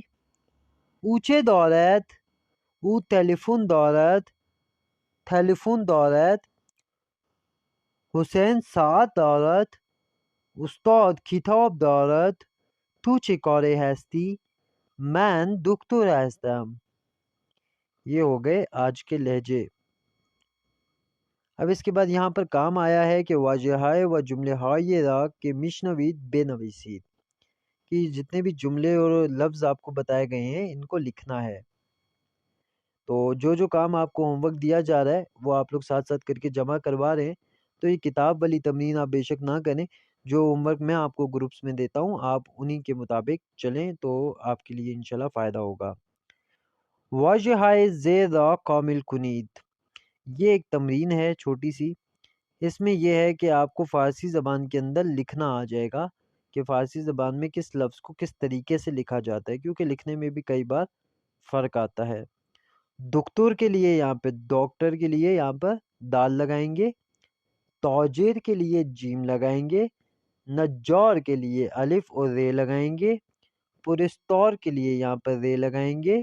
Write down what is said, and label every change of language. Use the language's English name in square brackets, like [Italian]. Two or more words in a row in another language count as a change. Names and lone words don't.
[Persian] او چه دارد؟ او تلفن دارد. تلفن دارد. حسین ساعت دارد. استاد کتاب دارد. تو چه کاره هستی؟ من دکتر هستم. [Urdu] یہ ہو گئے آج کے لہجے. اب اس کے بعد یہاں پر کام آیا ہے کہ [Persian] واژه‌های و جمله‌های را که میشنوید بنویسید، [Urdu] کہ جتنے بھی جملے اور لفظ آپ کو بتائے گئے ہیں ان کو لکھنا ہے. تو جو کام آپ کو ہوم ورک دیا جا رہا ہے وہ آپ لوگ ساتھ ساتھ کر کے جمع کروا رہے ہیں. تو یہ کتاب والی تمرین آپ بے شک نہ کریں، جو ہوم ورک میں آپ کو گروپس میں دیتا ہوں آپ انہی کے مطابق چلیں تو آپ کے لیے انشاءاللہ فائدہ ہوگا. [Persian] واژه‌های زیر را کامل کنید. [Urdu] یہ ایک تمرین ہے چھوٹی سی. اس میں یہ ہے کہ آپ کو فارسی زبان کے اندر لکھنا آ جائے گا کہ فارسی زبان میں کس لفظ کو کس طریقے سے لکھا جاتا ہے، کیونکہ لکھنے میں بھی کئی بار فرق آتا ہے. دکتور کے لیے یہاں پہ ڈاکٹر کے لیے یہاں پر دال لگائیں گے، تاجر کے لیے جیم لگائیں گے، نجار کے لیے الف اور رے لگائیں گے، پرستار کے لیے یہاں پر رے لگائیں گے.